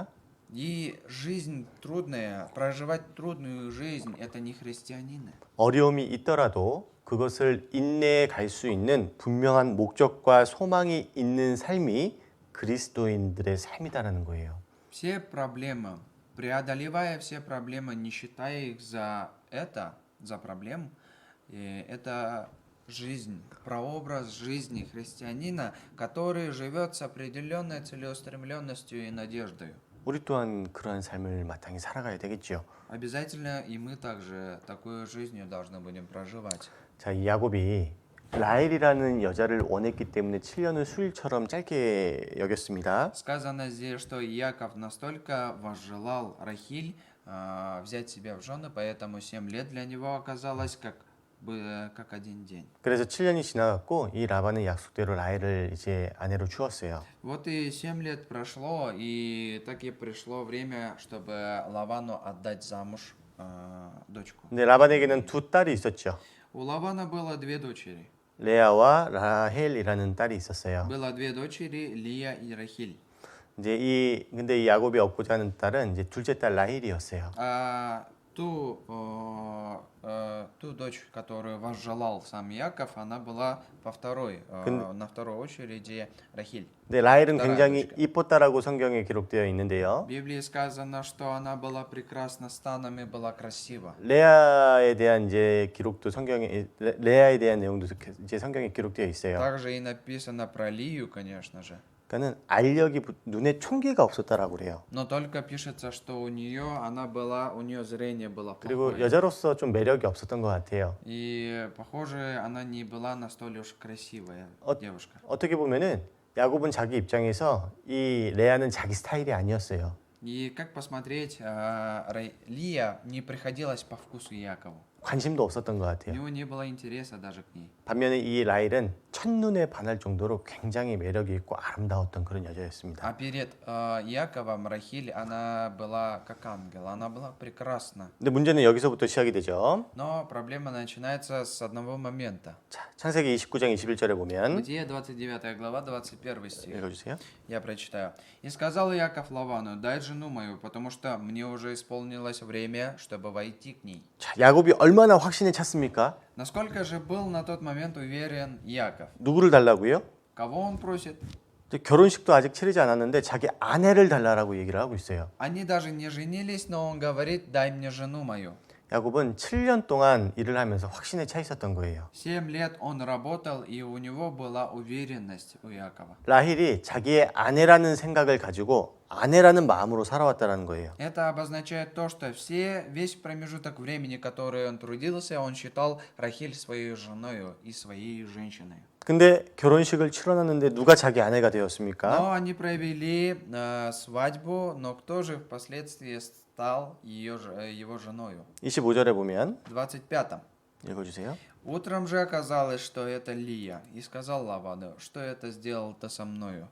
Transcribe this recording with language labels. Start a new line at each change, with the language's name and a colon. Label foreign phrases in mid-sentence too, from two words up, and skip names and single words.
Russian: И жизнь трудная, проживать трудную жизнь, это не христианины.
Korean: 어려움이 있더라도 그것을 인내해 갈 수 있는 분명한 목적과 소망이 있는 삶이 그리스도인들의 삶이다라는 거예요.
Russian: Все проблемы, преодолевая все проблемы, не считая их за это, за проблему, это жизнь, прообраз жизни христианина, который живет с определенной целеустремленностью и надеждой.
Korean: 우리 또한 그러한 삶을 마땅히 살아가야 되겠지요.
Russian: Обязательно и мы также такой жизнью должны будем проживать.
Korean: 자, 이 야곱이 라헬이라는 여자를 원했기 때문에 7년을 수일처럼 짧게 여겼습니다.
Russian: Сказано здесь, что Иаков настолько возжелал Рахиль взять себя в жены, поэтому 7 лет для него оказалось как один день.
Korean: 그래서 7년이 지나갔고 이 라반은 약속대로 라헬을 이제 아내로 주었어요.
Russian: Вот и 7 лет прошло, и так и пришло время, чтобы Лавану отдать замуж дочку.
Korean: 근데 라반에게는 두 딸이 있었죠.
Russian: У Лавана было две дочери.
Korean: 레아와 라헬이라는 딸이 있었어요.
Russian: Было две дочери, Лия и Рахиль.
Korean: 이제 근데 이 야곱이 얻고자 하는 딸은 이제 둘째 딸 라헬이었어요.
Russian: Ту дочь, которую возжелал сам Яков, она была на второй очереди Рахиль.
Korean: 근데 라헬은
Russian: Вторая
Korean: 굉장히
Russian: дочка.
Korean: 이뻤다라고 성경에 기록되어 있는데요.
Russian: В Библии сказано, что она была прекрасна станом и была красива.
Korean: 레아에 대한 이제 기록도 성경에 레아에 대한 내용도 이제 성경에 기록되어 있어요.
Russian: Также и написано про Лию, конечно же.
Korean: 그러니까는 알력이 눈에 총기가 없었다라고 그래요.
Russian: Но только пишется, что у нее зрение было
Korean: 그리고
Russian: плохое.
Korean: 여자로서 좀 매력이 없었던 것 같아요.
Russian: И, похоже, она не была настолько уж красивая девушка.
Korean: 어떻게 보면은 야곱은 자기 입장에서 이 레아는 자기 스타일이 아니었어요.
Russian: И как посмотреть, Лия не приходилась по вкусу Якову.
Korean: 관심도 없었던 것
Russian: У
Korean: 같아요.
Russian: него не было интереса даже к ней.
Korean: 반면에 이 라헬은 첫눈에 반할 정도로 굉장히 매력이 있고 아름다웠던 그런 여자였습니다.
Russian: А перед Яковом Рахиль, она была как ангел, она была прекрасна.
Korean: 근데 문제는 여기서부터 시작이 되죠.
Russian: Но проблема начинается с одного момента.
Korean: 자, 창세기 29장 21절에 보면
Russian: Бытие 29 глава, 21 стих.
Korean: 읽어주세요.
Russian: Я прочитаю. «И сказал Яков Лавану, дай жену мою, потому что мне уже исполнилось время, чтобы войти к ней».
Korean: 자, 야곱이 얼마나 확신에 찼습니까?
Russian: Насколько же был на тот момент уверен Яков?
Korean: 누구를 달라고요?
Russian: Кого он просит?
Korean: 이제 결혼식도 아직 치르지 않았는데 자기 아내를 달라라고 얘기를 하고 있어요.
Russian: Они даже не женились, но он говорит, дай мне жену мою.
Korean: 야곱은 7년 동안 일을 하면서 확신에 차 있었던 거예요.
Russian: 7 лет он работал, и у него была уверенность у Якова.
Korean: 라헬이 자기의 아내라는 생각을 가지고 아내라는 마음으로 살아왔다는 거예요.
Russian: Это обозначает то, что весь промежуток времени, который он трудился, он считал Рахиль своей женой и своей женщиной.
Korean: 근데 결혼식을 치러놨는데 누가 자기 아내가 되었습니까?
Russian: Но они провели свадьбу, но кто же впоследствии стал его женою?
Korean: 25절에 보면
Russian: В 25.
Korean: 읽어주세요.
Russian: Утром же оказалось, что это Лия, и сказал Лавану, что это сделал ты со мною?